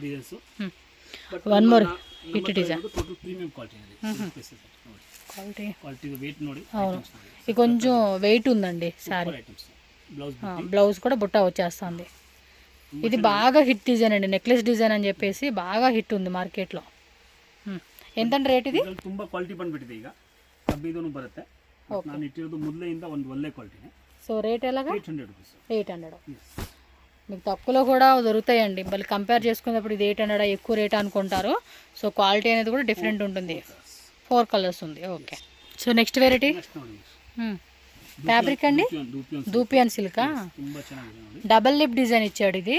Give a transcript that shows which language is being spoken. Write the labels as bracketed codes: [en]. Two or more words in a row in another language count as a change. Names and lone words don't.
[en] one more hit design quality, [te] అవును, ఇది కొంచెం వెయిట్ ఉందండి శారీ. బ్లౌజ్ కూడా బుట్ట వచ్చేస్తుంది. ఇది బాగా [en] hit design [te] అండి, [en] necklace design [te] అని చెప్పేసి బాగా హిట్ ఉంది మార్కెట్లో. [kn] ಎಂತಂದ್ರೆ ರೇಟ್ ಇದೆ? ತುಂಬಾ ಕ್ವಾಲಿಟಿ ಬಂದ್ಬಿಟ್ಟಿದೆ ಈಗ, ಕಬ್ಬಿದೂನು ಬರುತ್ತೆ, ನಾನು ಇಟ್ಟಿರೋದು ಮೊದಲೆಯಿಂದ ಒಂದು ಒಳ್ಳೆ ಕ್ವಾಲಿಟಿನೇ. [te] సో రేట్ ఎలాగా? 800 రూపీస్. 800. మీకు తక్కువలో కూడా దొరుకుతాయండి, మళ్ళీ కంపేర్ చేసుకున్నప్పుడు ఇది 800 ఎక్కువ రేట్ అనుకుంటారు. సో క్వాలిటీ అనేది కూడా డిఫరెంట్ ఉంటుంది. 4 కలర్స్ ఉంది. ఓకే, సో [en] next variety fabric [te] అండి, దూపియన్ సిల్కా, [en] double lip design [te] ఇచ్చాడు ఇది.